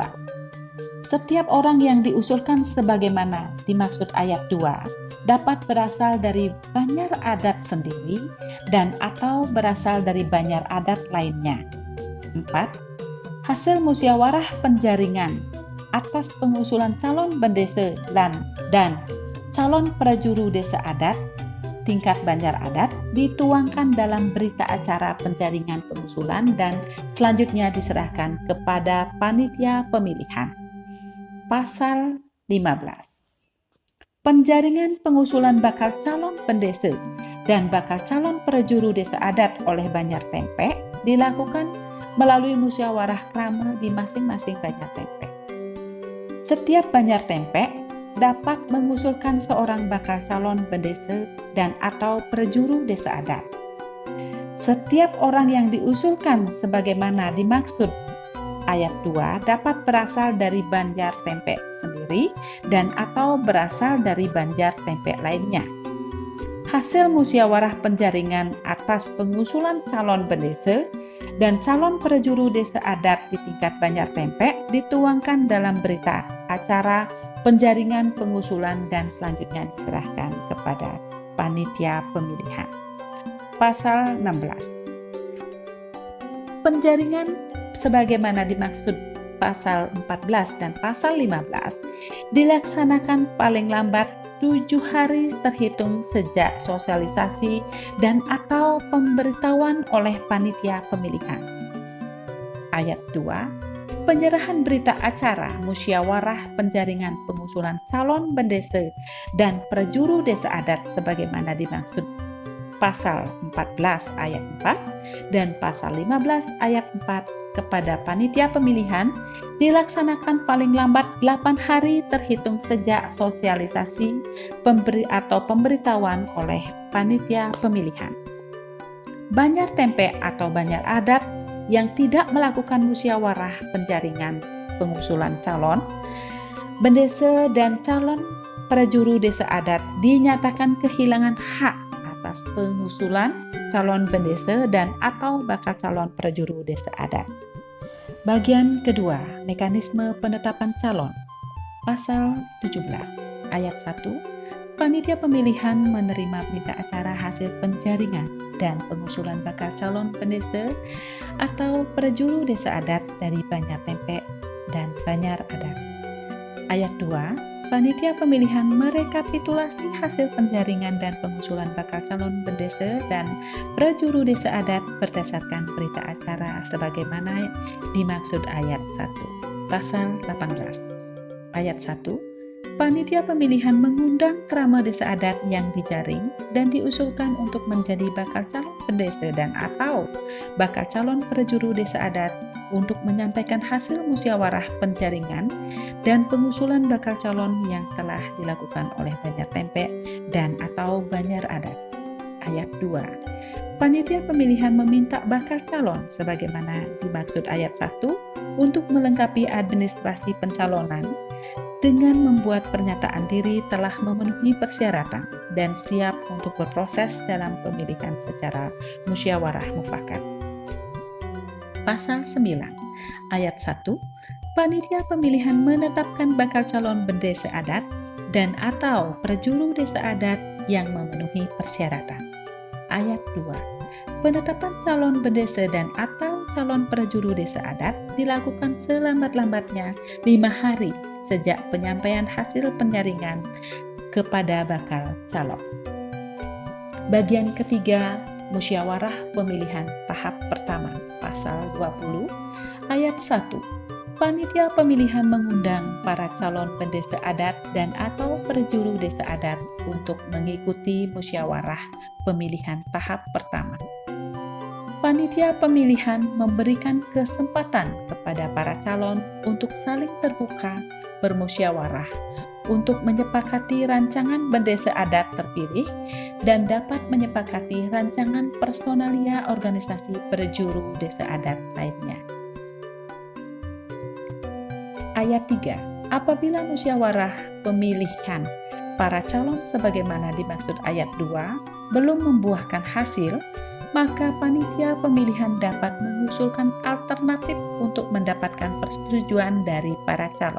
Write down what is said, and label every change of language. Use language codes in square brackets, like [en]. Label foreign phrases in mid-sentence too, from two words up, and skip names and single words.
[id] Setiap orang yang diusulkan sebagaimana dimaksud ayat 2 dapat berasal dari banjar adat sendiri dan atau berasal dari banjar adat lainnya. 4. Hasil musyawarah penjaringan atas pengusulan calon pendesa dan calon prajuru desa adat tingkat Banjar Adat dituangkan dalam berita acara penjaringan pengusulan dan selanjutnya diserahkan kepada panitia pemilihan. Pasal 15. Penjaringan pengusulan bakal calon pendesa dan bakal calon prajuru desa adat oleh Banjar Tempe dilakukan melalui musyawarah krama di masing-masing Banjar Tempe. Setiap Banjar Tempe dapat mengusulkan seorang bakal calon pendesa dan atau prajuru desa adat. Setiap orang yang diusulkan sebagaimana dimaksud ayat 2 dapat berasal dari Banjar Tempe sendiri dan atau berasal dari Banjar Tempe lainnya. Hasil musyawarah penjaringan atas pengusulan calon pendesa dan calon prajuru desa adat di tingkat Banjar Tempe dituangkan dalam berita acara penjaringan pengusulan dan selanjutnya diserahkan kepada panitia pemilihan. Pasal 16. Penjaringan sebagaimana dimaksud pasal 14 dan pasal 15 dilaksanakan paling lambat 7 hari terhitung sejak sosialisasi dan atau pemberitahuan oleh panitia pemilihan. Ayat 2. Penyerahan berita acara musyawarah penjaringan pengusulan calon pendesa dan prajuru desa adat sebagaimana dimaksud pasal 14 ayat 4 dan pasal 15 ayat 4 kepada panitia pemilihan dilaksanakan paling lambat 8 hari terhitung sejak sosialisasi pemberitahuan oleh panitia pemilihan. Banjar Tempe atau Banjar Adat yang tidak melakukan musyawarah penjaringan pengusulan calon pendesa dan calon prajuru desa adat dinyatakan kehilangan hak atas pengusulan calon pendesa dan atau bakal calon prajuru desa adat. Bagian kedua, mekanisme penetapan calon. Pasal 17 ayat 1. Panitia pemilihan menerima berita acara hasil penjaringan dan pengusulan bakal calon pendesa atau prajuru desa adat dari Banjar Tempe dan Banjar Adat. Ayat 2. Panitia pemilihan merekapitulasi hasil penjaringan dan pengusulan bakal calon pendesa dan prajuru desa adat berdasarkan berita acara sebagaimana dimaksud ayat 1. Pasal 18. Ayat 1. Panitia pemilihan mengundang krama desa adat yang dijaring dan diusulkan untuk menjadi bakal calon pendesa dan atau bakal calon prajuru desa adat untuk menyampaikan hasil musyawarah penjaringan dan pengusulan bakal calon yang telah dilakukan oleh Banjar Tempe dan atau Banjar Adat. Ayat 2. Panitia pemilihan meminta bakal calon sebagaimana dimaksud ayat 1 untuk melengkapi administrasi pencalonan dengan membuat pernyataan diri telah memenuhi persyaratan dan siap untuk berproses dalam pemilihan secara musyawarah mufakat. Pasal 9 ayat 1. Panitia pemilihan menetapkan bakal calon pendesa adat dan atau prajuru desa adat yang memenuhi persyaratan. Ayat 2. Penetapan calon pendesa dan atau calon prajuru desa adat dilakukan selambat-lambatnya 5 hari sejak penyampaian hasil penjaringan kepada bakal calon. Bagian ketiga, musyawarah pemilihan tahap pertama. Pasal 20 ayat 1. Panitia pemilihan mengundang para calon pendesa adat dan atau prajuru desa adat untuk mengikuti musyawarah pemilihan tahap pertama. Panitia pemilihan memberikan kesempatan kepada para calon untuk saling terbuka bermusyawarah untuk menyepakati rancangan pendesa adat terpilih dan dapat menyepakati rancangan personalia organisasi prajuru desa adat lainnya. Ayat 3. Apabila musyawarah pemilihan para calon sebagaimana dimaksud ayat 2 belum membuahkan hasil, maka panitia pemilihan dapat mengusulkan alternatif untuk mendapatkan persetujuan dari para calon.